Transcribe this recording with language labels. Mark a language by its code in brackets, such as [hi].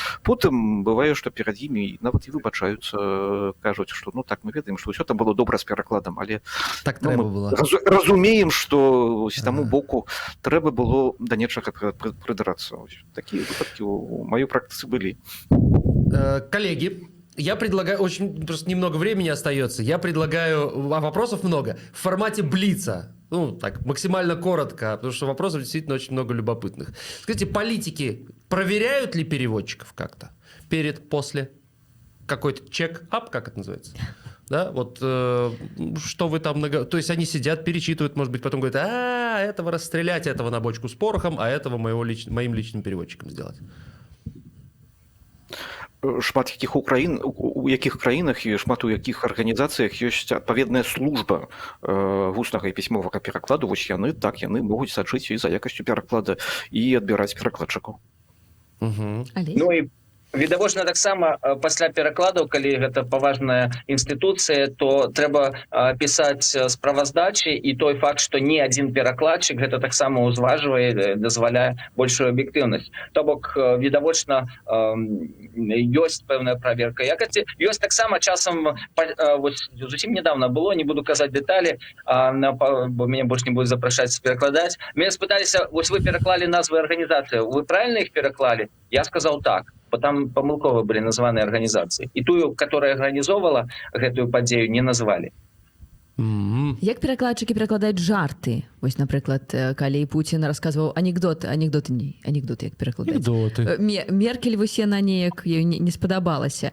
[be] Потым бывае, што перад імі нават і выбачаюцца, кажуць, што ну так, мы ведаем, што ўсё там было добра з перакладам, але так трэба было. Разумеем, што з таму боку трэба было да нечага прыдрацца. Такія выпадкі ў маёй практыцы былі. [ru] Коллеги, я предлагаю, очень просто немного времени остается, я предлагаю, а вопросов много, в формате блица. Ну, так, максимально коротко, потому что вопросов действительно очень много любопытных. Скажите, политики проверяют ли переводчиков как-то? Перед, после? Какой-то чек-ап, как это называется? Да, вот что вы там... То есть они сидят, перечитывают, может быть, потом говорят, этого расстрелять, этого на бочку с порохом, а этого моим личным переводчиком сделать. [be] Шмат у якіх краінах і шмат у якіх арганізацыях ёсць адпаведная служба вуснага і пісьмовага перакладу. Вось яны могуць сачыць і за якасцю пераклада і адбіраць перакладчыкаў. Ну і відавочна таксама пасля перакладаў, калі гэта паважная інстытуцыя, то трэба пісаць справаздачы, і той факт, што ні адзін перакладчык гэта таксама ўзважвае, дазваляе большую аб'ектыўнасць. То бок відавочна ёсць пэўная праверка якасці. Ёсць таксама часам, зусім недавно было, не буду казаць дэталі, бо мяне больш не будуць запрашаць перакладаць. Мяне спыталіся, вось вы пераклалі назвы арганізацыі, вы правильно іх пераклалі? Я сказаў так. Там памылкова былі названы арганізацыі. І тую, которая арганізоўвала гэтую падзею, не назвалі. Як перакладчыкі перакладаюць жарты? Вось, напрыклад, калі Пуцін расказваў анекдоты як перакладаюць? Меркель вось яна неяк ёй не спадабалася.